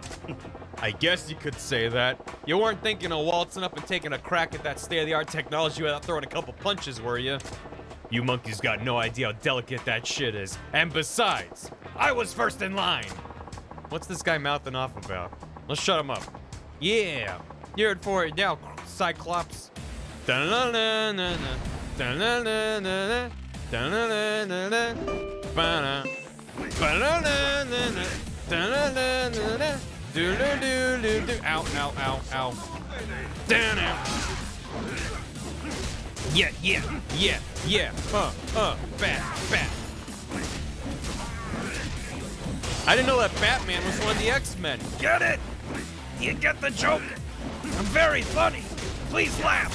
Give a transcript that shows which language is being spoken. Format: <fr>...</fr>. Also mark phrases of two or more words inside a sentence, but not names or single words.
<en>I guess you could say that. You weren't thinking of waltzing up and taking a crack at that state-of-the-art technology without throwing a couple punches, were you? You monkeys got no idea how delicate that shit is. And besides, I was first in line. What's this guy mouthing off about? Let's shut him up. Yeah, you're it for it now, Cyclops. Da-na-na-na-na, da-na-na-na-na, da-na-na-na-na, ba-na, ba-na-na-na-na, da-na-na-na-na, do-do-do-do-do. Ow, ow, ow, ow. Down out. Yeah. Bat. I didn't know that Batman was one of the X-Men. Get it? You get the joke? I'm very funny. Please laugh.</en>